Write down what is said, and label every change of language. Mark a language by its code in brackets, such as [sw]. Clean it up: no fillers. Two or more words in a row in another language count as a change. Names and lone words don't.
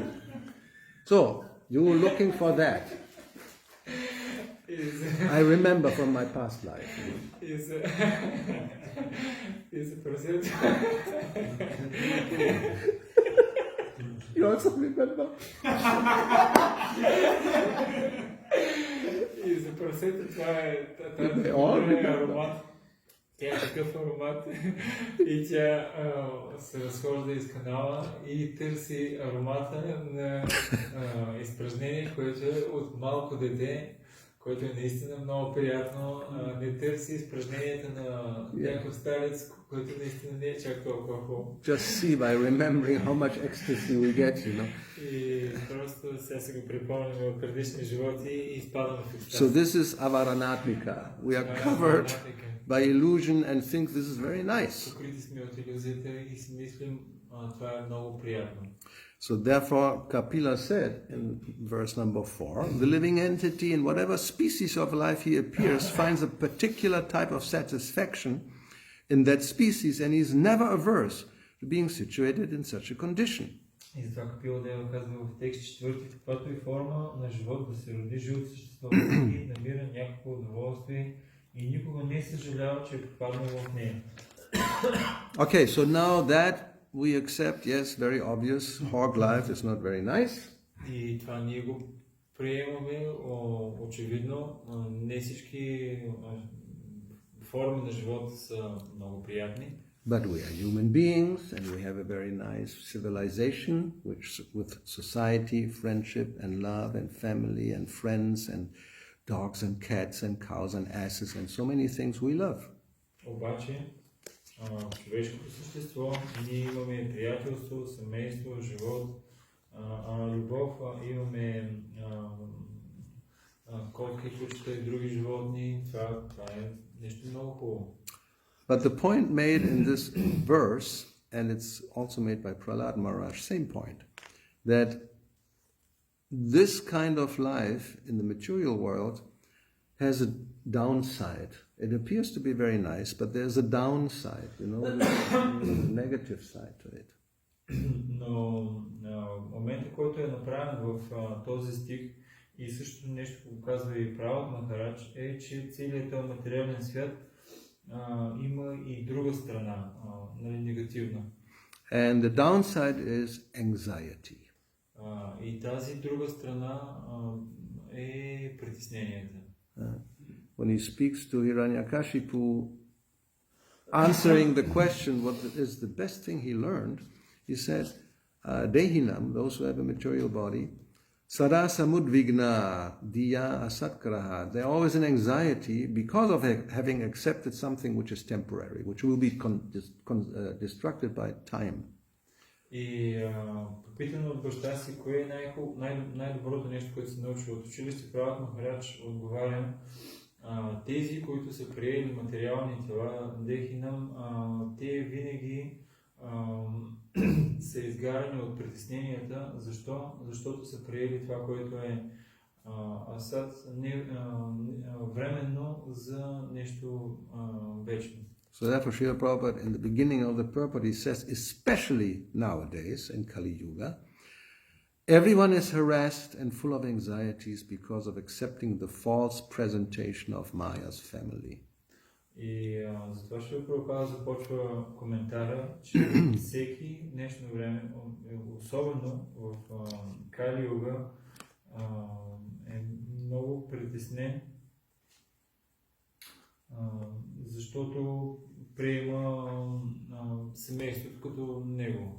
[en] So, you were looking for that. I remember from my past life. Is a percent. You also remember? [bg] И за прасета това е аромат. Тя е такъв аромат и тя се разхожда из канала и търси аромата на изпражнение, което е от малко дете, което е наистина много приятно. Не търси изпражненията на някакъв старец, който наистина не е чак толкова хубаво. [en] Just see by remembering how much ecstasy we get, [bg] И просто сега се го припомняме от предишни животи и изпадаме в екстаз. [en] So this is avaranatmika. We are covered by illusion and think this is very nice. [bg] Покрити сме от илюзията и си мислим, това е много приятно. [en] So therefore, Kapila said in verse number 4, the living entity in whatever species of life he appears finds a particular type of satisfaction in that species and he is never averse to being situated in such a condition. [bg] И затова Капила Дева казва в текст 4, в каквато и форма на живот да се роди живото същество и намира някакво удоволствие и никога не съжалява, че е попаднал в нея. [en] Okay, so now that we accept, yes, very obvious, hog life is not very nice. [bg] И това ние го приемаме, очевидно, не всички форми на живота са много приятни. [en] But we are human beings and we have a very nice civilization with society, friendship and love and family and friends and dogs and cats and cows and asses and so many things we love. [bg] Обаче, човешкото същество, ние имаме приятелство, семейство, живот, любов, имаме котки, кучета и други животни. Това е нещо много хубаво. [en] But the point made in this verse, and it's also made by Prahlad Maharaj, same point, that this kind of life in the material world has a downside. It appears to be very nice, but there's a downside, there's a negative side to it. [bg] Но моментът, който е направен в този стих и също нещо го казва и Пралад Махарадж, е, че целият този материален свят има и друга страна, негативна. [en] And the downside is anxiety. [bg] И тази друга страна е притесненията. [en] When he speaks to Hiranyakashipu, answering the question what is the best thing he learned, he said, Dehinam, those who have a material body, [sa] Sada samudvigna diya asatkraha. [en] They're always in anxiety because of having accepted something which is temporary, which will be destructed by time. [bg] И попитано от баща си, кое е най-доброто нещо, което се научил от училище, Пралад Махарадж отговаря, тези, които са приели материални тела, Дехинам, те винаги са изгарани от притесненията. Защо? Защото са приели това, което е асад, временно за нещо вечно. [en] So therefore, Srila Prabhupada, in the beginning of the purport, he says, especially nowadays in Kali Yuga, everyone is harassed and full of anxieties because of accepting the false presentation of Maya's family. [bg] И затова Шрила Прабхупада започва коментара, че всеки днешно време, особено в Кали Юга, е много притеснен, защото приема семейството като него.